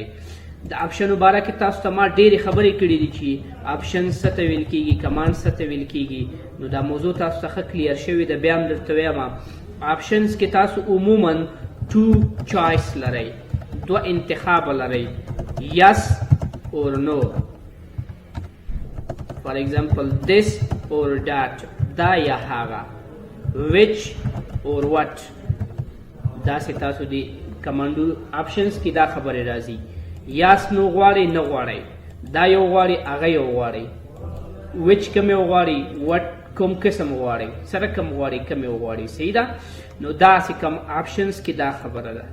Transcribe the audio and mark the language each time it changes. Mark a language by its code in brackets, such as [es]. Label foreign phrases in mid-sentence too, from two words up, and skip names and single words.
[ps] د آپشنو باره کې تاسو ته ما ډېرې خبرې کړي دي چې آپشنز څه ته ویل کېږي، کمانډ څه ته ویل کېږي. نو دا موضوع تاسو ته ښه کلیر شوې ده. بیا هم درته وایم آپشنز کې تاسو عموما 2 چوایس لرئ، دوه انتخاب لرئ، یس اور نو. [en] for example this or that، [ps] دا یا هغه. [en] which or what. [ps] دا سي تاسو دی کمانډو آپشنز کې دا خبره راځي. [en] yes no [ps] غواړي نه غواړي، دا یو غواړي هغه یو غواړي، which کوم یو غواړي، what کوم قسم غواړي، سره کوم غواړي کوم یو غواړي. صحیح ده. نو دا سي کوم آپشنز کې دا خبره ده.